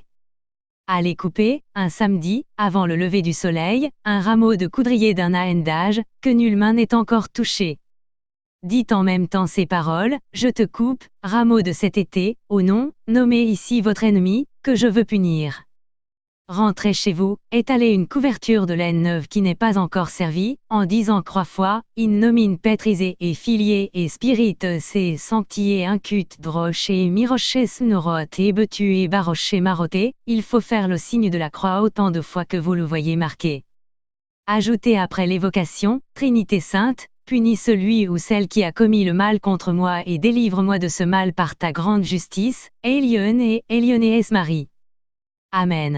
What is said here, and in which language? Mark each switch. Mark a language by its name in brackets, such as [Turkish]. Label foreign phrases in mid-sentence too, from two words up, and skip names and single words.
[French] Allez couper, un samedi, avant le lever du soleil, un rameau de coudrier d'un aène d'âge, que nulle main n'ait encore touché. Dites en même temps ces paroles, je te coupe, rameau de cet été, au nom, nommez ici votre ennemi, que je veux punir. Rentrez chez vous, étalez une couverture de laine neuve qui n'est pas encore servie, en disant 3 fois, [Latin] in nomine Petris et filier et spirites et sanctier incut droche et miroche snorote et betu et baroche et maroté, [French] il faut faire le signe de la croix autant de fois que vous le voyez marqué. Ajoutez après l'évocation, Trinité sainte, punis celui ou celle qui a commis le mal contre moi et délivre-moi de ce mal par ta grande justice, Elion et es Marie. Amen.